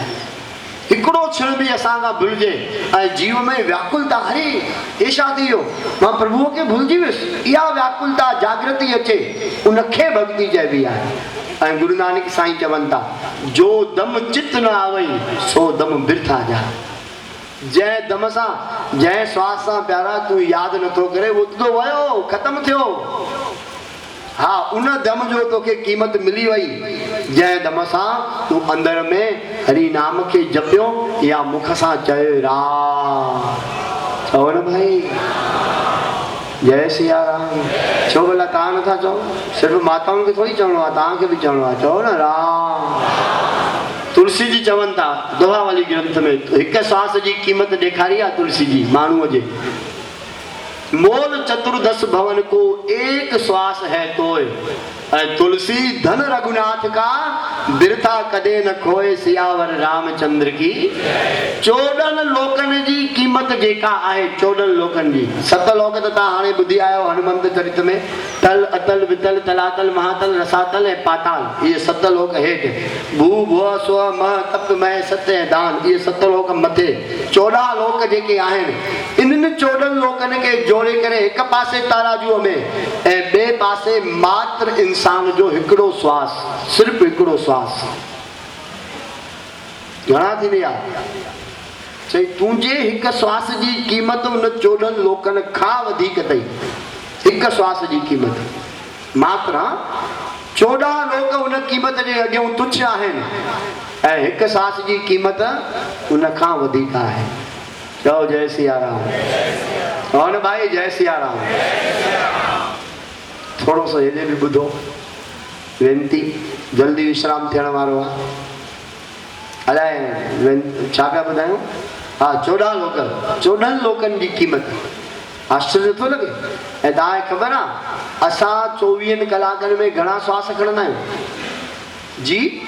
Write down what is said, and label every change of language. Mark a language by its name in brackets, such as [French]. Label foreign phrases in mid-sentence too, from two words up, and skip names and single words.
[Sindhi] हिकिड़ो क्षण भी असांखां भुलिजे ऐं जीव में व्याकुलता, अरे हे छा थी वियो मां प्रभुअ खे भुलिजी वियुसि, इहा व्याकुलता जागृति अचे उनखे भक्ति चइबी आहे। ऐं गुरु नानक साईं चवनि था [Punjabi] जो दम चित न आवई सो दम बिरथा जा। [Sindhi] जंहिं दम सां जंहिं श्वास सां प्यारा तूं यादि नथो करे उहो तो वयो ख़तमु थियो। हा उन दम जो तोखे क़ीमत मिली वई जंहिं दम सां तूं अंदर में हरि नाम खे जपियो या मुख सां चयो राम। चओ न भाई जय सिया राम। छो भला तव्हां नथा चओ, सिर्फ़ु माताउनि खे थोड़ी चवणो आहे, तव्हांखे बि चवणो आहे, चओ न राम। तुलसी जी चवनि था दोहा वाली ग्रंथ में हिकु श्वास जी क़ीमत ॾेखारी आहे तुलसी जी माण्हूअ जे। [Hindi] मोल चतुर्दश भवन को एक श्वास है तोय, तुलसी धन रघुनाथ का बिरथा कदे न खोए सियावर रामचंद्र की। [Sindhi] 14 लोकन जी क़ीमत जेका आहे 14 लोकन जी, 7 लोक त तव्हां हाणे ॿुधी आयो हनुमंत चरित में, तल अतल वितल तलातल महातल रसातल ऐं पाताल, इहे 7 लोक हेठि, भू भुव स्व मह तप मह सत्य ऐं दान, इहे 7 लोक मथे। 14 लोक जेके आहिनि इन्हनि 14 लोकनि खे जोड़े करे हिकु पासे ताराजूअ में ऐं ॿिए पासे मात्र इंसान जो हिकिड़ो श्वास, सिर्फ़ु हिकिड़ो श्वास घणा थींदी आहे। चई तुंहिंजे हिकु श्वास जी क़ीमत उन 14 लोकनि खां वधीक अथई। हिकु श्वास जी क़ीमत मात्र 14 लोक उन क़ीमत जे अॻियां तुच्छ आहिनि ऐं हिकु श्वास जी क़ीमत उन खां वधीक आहे। चओ जय सिया राम। और भाई जय सिया राम। थोड़ो सो हेॾे बि ॿुधो वेनती, जल्दी विश्राम थियण वारो आहे। अलाए छा पिया ॿुधायूं? हा 14 लोक, 14 लोकनि जी क़ीमत। आश्चर्य थो लॻे। ऐं तव्हांखे ख़बर आहे असां 24 कलाकनि में घणा श्वास खणंदा आहियूं जी?